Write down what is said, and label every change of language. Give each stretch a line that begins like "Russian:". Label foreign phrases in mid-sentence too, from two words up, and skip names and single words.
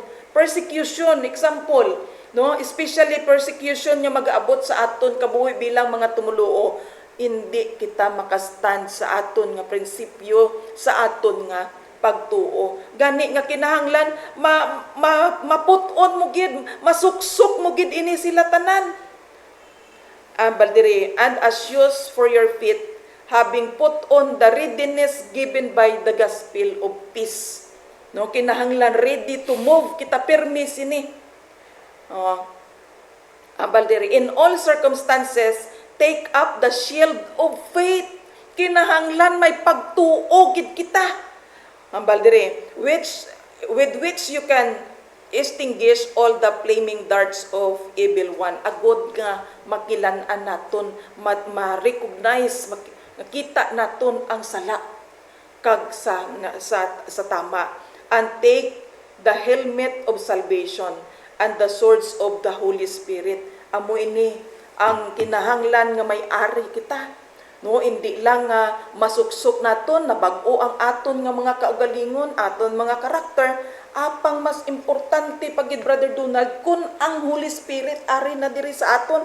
English: Persecution, example,
Hiligaynon: no? Especially persecution nga mag-abot sa aton kabuhi bilang mga tumuluo. Hindi kita makastand sa aton nga prinsipyo, sa aton nga pagtuo. Gani nga kinahanglan maputon mo gid, masuksok mo gid ini sila tanan. Baldiri,
English: and as shoes for your feet, having put on the readiness given by the gospel of peace.
Hiligaynon: No, kinahanglan
English: ready to move,
Hiligaynon: kita permis ini. Baldiri,
English: in all circumstances, take up the shield of faith.
Hiligaynon: Kinahanglan may pagtuo gid kita. Baldiri,
English: with which you can extinguish all the flaming darts of evil one.
Hiligaynon: Agod nga makilan-an naton, ma-recognize, makita naton ang sala kag sa tama.
English: And take the helmet of salvation and the swords of the Holy Spirit.
Hiligaynon: Amo ini ang kinahanglan nga may ari kita. No, hindi lang masuksok naton na bag-o ang aton nga mga kaugalingon, aton mga karakter, apang mas importante pagid Brother Donald kun ang Holy Spirit ari na diri sa aton.